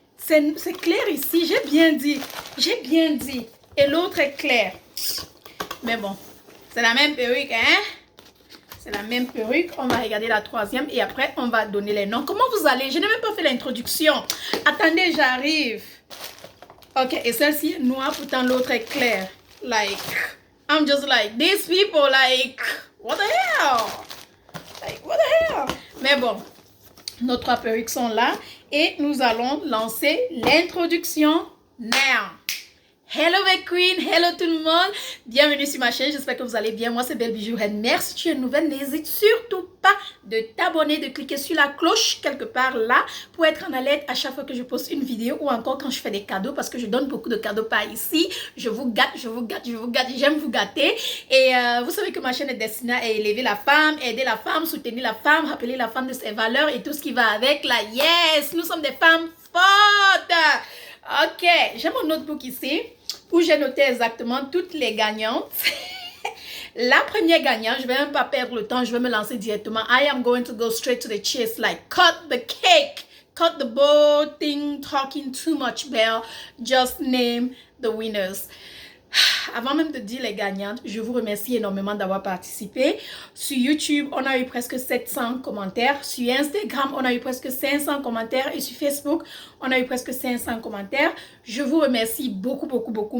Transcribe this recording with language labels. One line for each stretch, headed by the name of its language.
French: C'est clair ici, j'ai bien dit. J'ai bien dit. Et l'autre est clair. Mais bon, c'est la même perruque, hein? C'est la même perruque. On va regarder la 3e et après, on va donner les noms. Comment vous allez? Je n'ai même pas fait l'introduction. Attendez, j'arrive. Ok, et celle-ci est noire, pourtant l'autre est claire.
English: Like, I'm just like, these people, like, what the hell? Like, what the hell?
French: Mais bon, nos 3 perruques sont là et nous allons lancer l'introduction now. Hello mes queens, hello tout le monde, bienvenue sur ma chaîne, j'espère que vous allez bien, moi c'est Belle Bijou Reine. Merci, si tu es nouvelle, n'hésite surtout pas de t'abonner, de cliquer sur la cloche quelque part là pour être en alerte à chaque fois que je poste une vidéo ou encore quand je fais des cadeaux parce que je donne beaucoup de cadeaux par ici. Je vous gâte, je vous gâte, je vous gâte, j'aime vous gâter et vous savez que ma chaîne est destinée à élever la femme, aider la femme, soutenir la femme, rappeler la femme de ses valeurs et tout ce qui va avec la yes, nous sommes des femmes fortes. Ok, j'ai mon notebook ici où j'ai noté exactement toutes les gagnantes. La première gagnante, je vais même pas perdre le temps, je vais me lancer directement.
English: I am going to go straight to the chase, like cut the cake, cut the bowl thing, talking too much, Belle. Just name the winners.
French: Avant même de dire les gagnantes, je vous remercie énormément d'avoir participé. Sur YouTube, on a eu presque 700 commentaires. Sur Instagram, on a eu presque 500 commentaires. Et sur Facebook, on a eu presque 500 commentaires. Je vous remercie beaucoup, beaucoup, beaucoup.